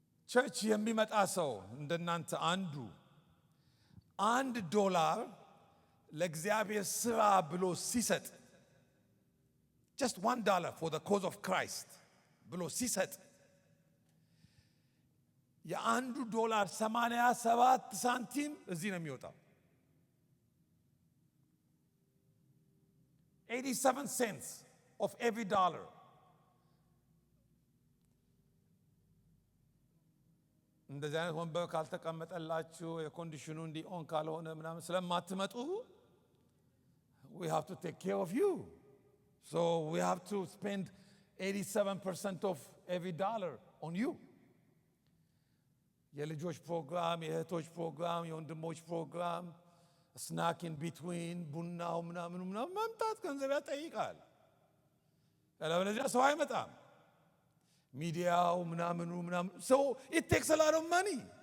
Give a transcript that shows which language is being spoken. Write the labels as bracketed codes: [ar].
[am] ቸርች የሚመጣ ሰው እንደናንተ $1 ለእግዚአብሔር ሥራ ብሎ ሲሰጥ, [en] just $1 for the cause of Christ [am] ብሎ ሲሰጥ $1 87 ሳንቲም እዚህ ነው የሚወጣው። [en] 87 cents of every dollar. [am] እንደዚህ አይነት ወንበር ካልተቀመጠላችሁ የኮንዲሽኑ እንዲሆን ካልሆነ ምናምን ስለማትመጡ [en] we have to take care of you. So we have to spend 87% of every dollar on you. [am] የልጆች ፕሮግራም፣ የእህቶች ፕሮግራም፣ የወንድሞች ፕሮግራም፣ ስናክ ኢን ቢትዊን፣ ቡናው ምናምኑ መምጣት ገንዘብ ያጠይቃል። ያለበለዚያ ሰው አይመጣም። ሚዲያው ምናምኑ [en] so it takes a lot of money.